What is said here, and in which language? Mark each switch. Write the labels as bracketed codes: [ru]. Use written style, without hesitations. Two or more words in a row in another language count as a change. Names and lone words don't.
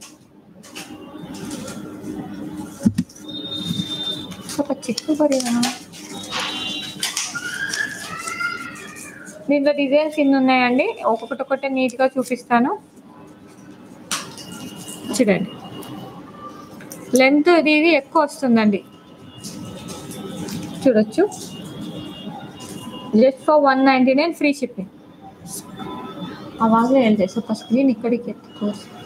[te] చిక్కు పడినా దీంట్లో డిజైన్స్ ఇన్ని ఉన్నాయండి. ఒక్కొక్కటి నీట్గా చూపిస్తాను. చూడండి, లెంత్ ఇది ఎక్కువ వస్తుందండి. చూడొచ్చు, [en] just for [te] 199 [en] free shipping. [kn] आवाज ಹೇಳ್ದೆ ಸ್ವಲ್ಪ ಸ್ಕ್ರೀನ್ ಈ ಕಡೆಗೆ ಎತ್ತಿ ತೋರಿಸಿ.